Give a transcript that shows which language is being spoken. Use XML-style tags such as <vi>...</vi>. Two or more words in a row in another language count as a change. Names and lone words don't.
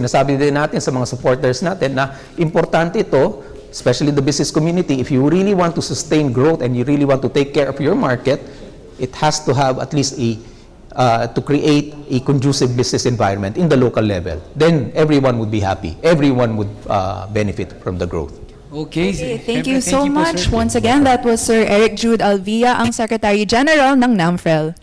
<tl>Sinasabi din natin sa mga supporters natin na importante ito,</tl> <en>especially the business community, if you really want to sustain growth and you really want to take care of your market, it has to have at least to create a conducive business environment in the local level. Then everyone would be happy. Everyone would benefit from the growth. Okay. Okay, thank Siyempre, you so po, much. sir. Once again, that was Sir Eric Jude Alvia, ang Secretary General ng NAMFREL.</en>